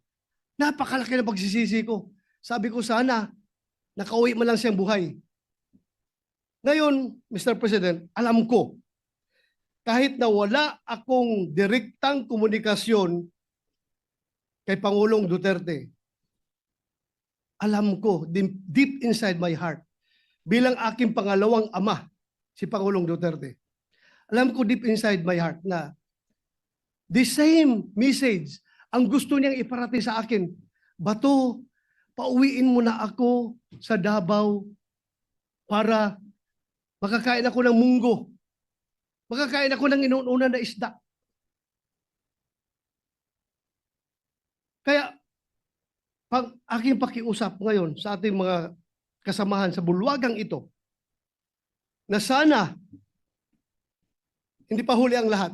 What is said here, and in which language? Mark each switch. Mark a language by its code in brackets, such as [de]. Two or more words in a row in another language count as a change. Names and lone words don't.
[tl] Napakalaki na pagsisisi ko. Sabi ko sana, nakauwi man lang siyang buhay. Ngayon, Mr. President, alam ko, kahit na wala akong direktang komunikasyon kay Pangulong Duterte, alam ko, [en] deep inside my heart, [tl] bilang aking pangalawang ama, si Pangulong Duterte, alam ko [en] deep inside my heart [tl] na [en] the same message [tl] ang gusto niyang iparating sa akin. Bato, pauwiin mo na ako sa Davao para makakain ako ng munggo. Makakain ako ng inuunan na isda. Kaya, pag aking pakiusap ngayon sa ating mga kasamahan sa bulwagang ito, na sana, hindi pa huli ang lahat.